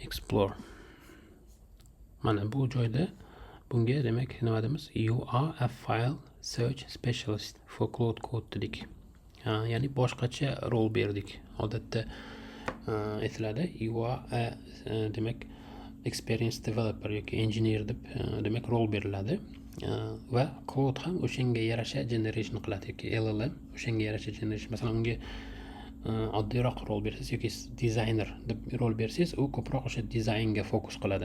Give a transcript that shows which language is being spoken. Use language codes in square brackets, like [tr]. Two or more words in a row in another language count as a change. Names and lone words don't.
[uz] explore. Mana bu joyda bunga demak nima deymiz? [en] You are a file search specialist for Cloud Code dedik. [uz] Ya'ni boshqacha rol berdik. Odatda aytiladi [en] you are a [uz] demak [en] experienced developer [uz] yoki engineer deb demak rol beriladi. Va Cloud ham o'shanga yarasha generation qiladi yoki LLM o'shanga yarasha generation. Masalan, unga oddiyroq rol bersangiz yoki dizayner deb rol bersangiz, u ko'proq o'sha dizaynga fokus qiladi.